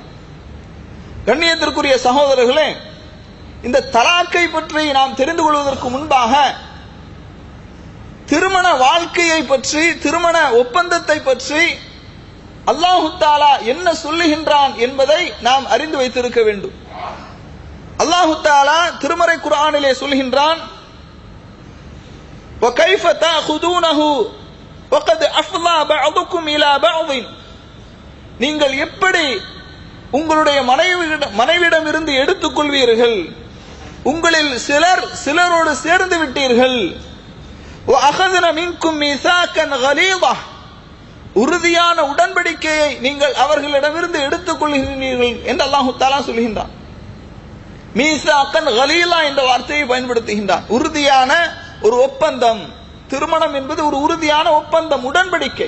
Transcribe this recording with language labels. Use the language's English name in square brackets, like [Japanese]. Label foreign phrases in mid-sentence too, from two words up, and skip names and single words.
[Tamil] கண்ணியத்திற்குரிய சகோதரர்களே, இந்த தலாக்கை பற்றி நாம் தெரிந்து கொள்வதற்கு முன்பாக திருமண வாழ்க்கையை பற்றி, திருமண ஒப்பந்தத்தை பற்றி [Arabic] الله تعالى [Tamil] என்ன சொல்லுகின்றான் என்பதை நாம் அறிந்து வைத்திருக்க வேண்டும். [Arabic] الله تعالى [Tamil] திருமறை குர்ஆனிலே சொல்கின்றான், [Arabic] وَكَيْفَ تَأْخُذُونَهُ وَقَدْ أَفْضَى بَعْضُكُمْ إِلَى بَعْضٍ [Tamil] நீங்கள் எப்படி உங்களுடைய மனைவியிடம் இருந்து எடுத்துக்கொள்வீர்கள், உங்களில் சிலரோடு சேர்ந்து விட்டீர்கள். [Arabic] وَأَخَذْنَ مِنْكُمْ مِيثَاقًا غَلِيظًا [Tamil] உறுதியான உடன்படிக்கையை நீங்கள் அவர்களிடமிருந்து எடுத்துக்கொள்கிறீர்கள் என்று [Arabic] الله تعالى [Tamil] சொல்கின்றான். [Arabic] ميثاقا غليظا [Tamil] என்ற வார்த்தையை பயன்படுத்துகின்றான். உறுதியான ஒரு ஒப்பந்தம். திருமணம் என்பது ஒரு உறுதியான ஒப்பந்தம், உடன்படிக்கை.